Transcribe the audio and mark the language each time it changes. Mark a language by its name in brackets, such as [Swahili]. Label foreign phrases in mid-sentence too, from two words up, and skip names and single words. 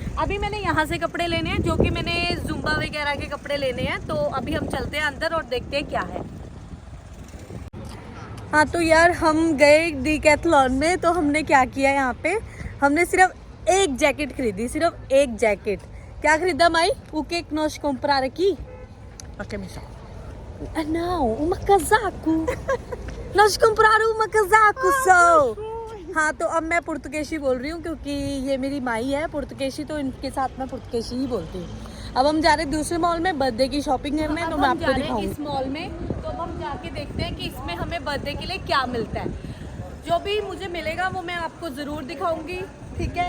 [Hindi] अभी मैंने यहाँ से कपड़े लेने हैं, जो कि मैंने जुम्बा वगैरह के कपड़े लेने हैं। तो अभी हम चलते हैं अंदर और देखते हैं क्या है। हाँ तो यार हम गए डीकैथलॉन में, तो हमने क्या किया यहाँ पे, हमने सिर्फ एक जैकेट खरीदी, सिर्फ एक जैकेट। क्या खरीदा माई? [Portuguese] O que é que nós comprar aqui? A camisa. Ah não, uma casaco. Nós compraram uma casaco só. [Hindi] हाँ, तो अब मैं पुर्तगेशी बोल रही हूँ क्योंकि ये मेरी माई है पुर्तगेशी, तो इनके साथ मैं पुर्तगेशी ही बोलती हूँ। अब हम जा रहे हैं दूसरे मॉल में बर्थडे की शॉपिंग करने, तो मैं आपको दिखाऊंगी इस मॉल में। तो अब हम जाके देखते हैं कि इसमें हमें बर्थडे के लिए क्या मिलता है। जो भी मुझे मिलेगा वो मैं आपको ज़रूर दिखाऊंगी, ठीक है।